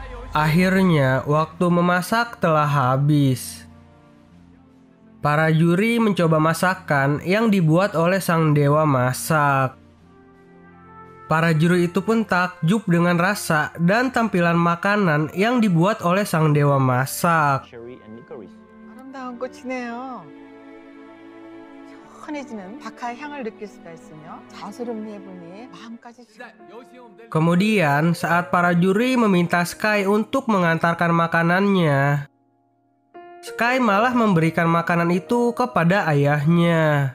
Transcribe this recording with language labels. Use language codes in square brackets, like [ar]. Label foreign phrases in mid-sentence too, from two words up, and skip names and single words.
[id] Akhirnya, waktu memasak telah habis. Para juri mencoba masakan yang dibuat oleh sang dewa masak. Para juri itu pun takjub dengan rasa dan tampilan makanan yang dibuat oleh sang dewa masak. [ko] 아름다운 꽃이네요. 환해지는 박하의 향을 느낄 수가 있으며 자연스럽게 해보니 마음까지. [id] Kemudian saat para juri meminta Sky untuk mengantarkan makanannya, Sky malah memberikan makanan itu kepada ayahnya.